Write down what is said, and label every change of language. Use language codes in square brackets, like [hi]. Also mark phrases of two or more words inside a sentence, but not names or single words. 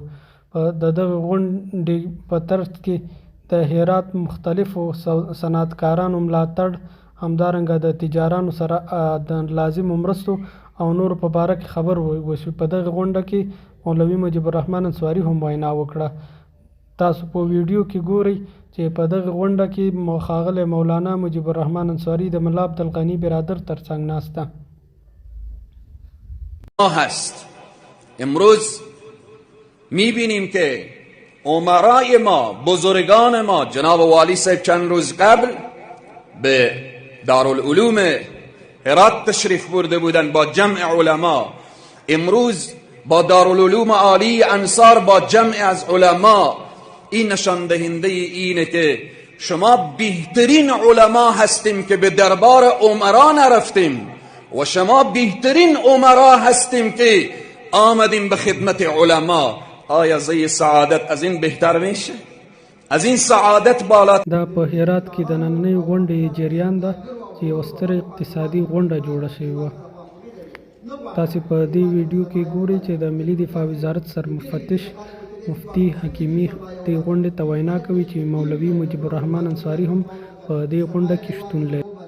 [ps] د دغه غونډې په ترڅ کې د هرات مختلفو صنعتکارانو ملاتړ، همدارنګه د تجارانو سره د لازمو مرستو او نورو په باره کې خبر وشو. په دغه غونډه کې مولوي مجیب الرحمن انصاري هم وینا وکړه. تاسو په ویډیو کې ګورئ چې په دغه غونډه کې ښاغلی مولانا مجیب الرحمن انصاري د ملا عبدالغني برادر ترڅنګ ناسته [fa] هست. امروز میبینیم که امرای ما، بزرگان ما، جناب والی صاحب چند روز قبل به دارالعلوم هرات تشریف برده بودن با جمع علما. امروز با دارالعلوم عالی انصار با جمع از علما. این نشان دهنده اینه که شما بهترین علما هستیم که به دربار امرا نرفتیم و شما بهترین امرا هستیم که آمدیم به خدمت علما. آیا زی سعادت از این بهتر میشه؟ از این سعادت بالا. [ps] دا په هرات کې د نننۍ غونډې جریان ده چې یوه ستره اقتصادي غونډه جوړه شوې وه. تاسې په دې ویډیو کې ګورئ چې د ملي دفاع وزارت سرمفتش مفتي حکیمي دې غونډې ته وینا کوي چې مولوي مجیب الرحمن انصاري هم په دې غونډه کې شتون لري.